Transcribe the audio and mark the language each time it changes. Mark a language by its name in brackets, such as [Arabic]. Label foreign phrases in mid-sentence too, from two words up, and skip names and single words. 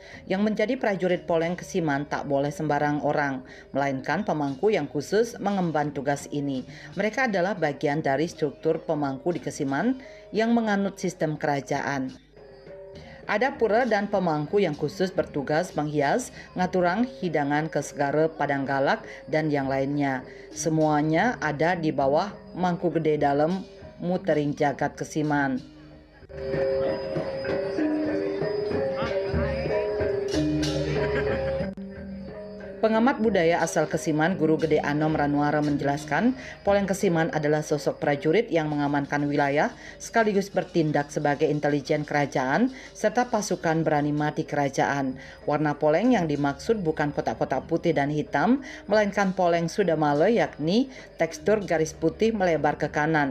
[Indonesian] Yang menjadi prajurit Poleng Kesiman tak boleh sembarang orang, melainkan pemangku yang khusus mengemban tugas ini. Mereka adalah bagian dari struktur pemangku di Kesiman yang menganut sistem kerajaan. Ada pura dan pemangku yang khusus bertugas menghias, ngaturang hidangan ke segara Padang Galak, dan yang lainnya. Semuanya ada di bawah mangku gede dalam mutering jagat Kesiman. Pengamat budaya asal Kesiman, Guru Gede Anom Ranuara menjelaskan, Poleng Kesiman adalah sosok prajurit yang mengamankan wilayah sekaligus bertindak sebagai intelijen kerajaan serta pasukan berani mati kerajaan. Warna poleng yang dimaksud bukan kotak-kotak putih dan hitam, melainkan poleng sudamala yakni tekstur garis putih melebar ke kanan.